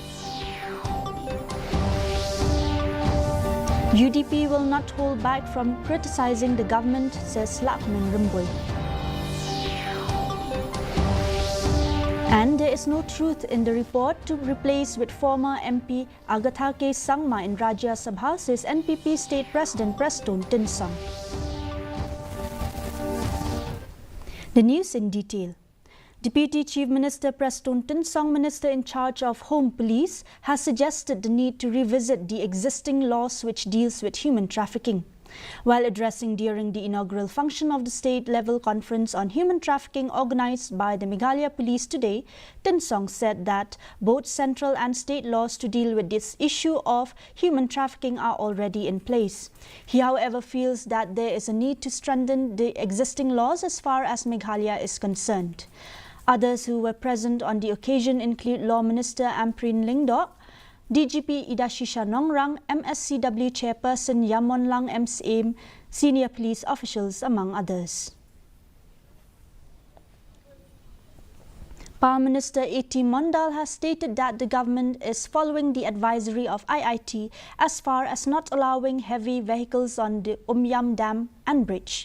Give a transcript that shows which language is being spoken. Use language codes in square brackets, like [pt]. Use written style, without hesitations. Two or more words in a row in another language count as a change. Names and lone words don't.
[en] UDP will not hold back from criticizing the government, says Lakman Rimboy. And there is no truth in the report to replace with former MP Agathake Sangma in Rajya Sabha, says NPP State President Preston Tinsong. The news in detail. Deputy Chief Minister Preston Tinsong, Minister in charge of Home Police, has suggested the need to revisit the existing laws which deals with human trafficking. While addressing during the inaugural function of the state-level conference on human trafficking organized by the Meghalaya Police today, Tinsong said that both central and state laws to deal with this issue of human trafficking are already in place. He, however, feels that there is a need to strengthen the existing laws as far as Meghalaya is concerned. Others who were present on the occasion include Law Minister Amprin Lingdok, DGP Idashisha Nongrang, MSCW Chairperson Yamon Lang MCM, senior police officials among others. Power Minister A.T. Mondal has stated that the government is following the advisory of IIT as far as not allowing heavy vehicles on the Umyam Dam and Bridge.